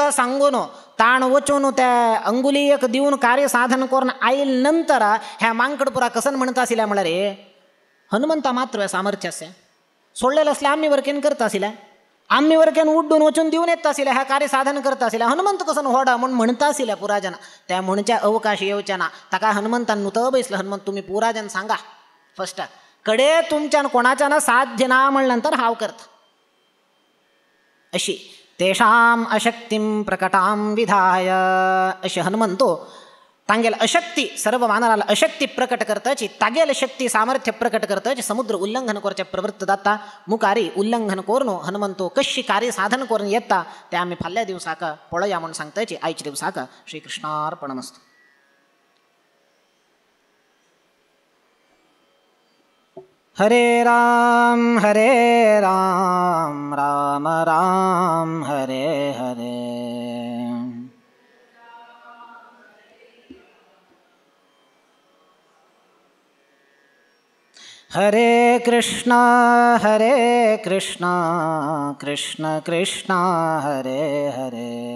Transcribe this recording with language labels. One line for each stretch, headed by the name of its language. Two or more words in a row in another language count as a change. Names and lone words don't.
Konkani: सांगून ताण वचून त्या अंगुलीयक दिवन कार्य साधन करून आयल नंतर ह्या मांकडपुरा कसन म्हणटा आशिल्लें म्हळ्यार हनुमंता मात्र सामर्थ्य आसा सोडलेलें आसलें आमी वरकेन करता आशिल्लें आमी वरकेन उड्डून वचून दिवन येता आशिल्लें ह्या कार्य साधन करता आशिल्लें हनुमंत कसन व्हडा म्हूण म्हणटा आशिल्लें पुराजन त्या म्हणचे अवकाश येवचे ना ताका हनुमंतान नुत बैसलो हनुमंत तुमी पुराजन सांगा फस्ट कडे तुमच्यान कोणाच्यान साध्य ना म्हणले नंतर हांव करता अशी
Sanskrit: तेषाम अशक्तिं प्रकटां विधाय
Konkani: अशें हनुमंतो तांगेल अशक्ती सर्व मानवाला अशक्ती प्रकट करताची तागेल शक्ती सामर्थ्य प्रकट करताची समुद्र उल्लंघन करचे प्रवृत्त जाता मुखारी उल्लंघन करून हनुमंतो कशी कार्य साधन करून येता ते आमी फाल्ल्या दिवसाक पळोवया म्हणून सांगताची आयच्या दिवसाक
Sanskrit: श्री कृष्णार्पणमस्तु. हरे राम राम राम हरे हरे. हरे कृष्णा कृष्ण कृष्ण हरे हरे.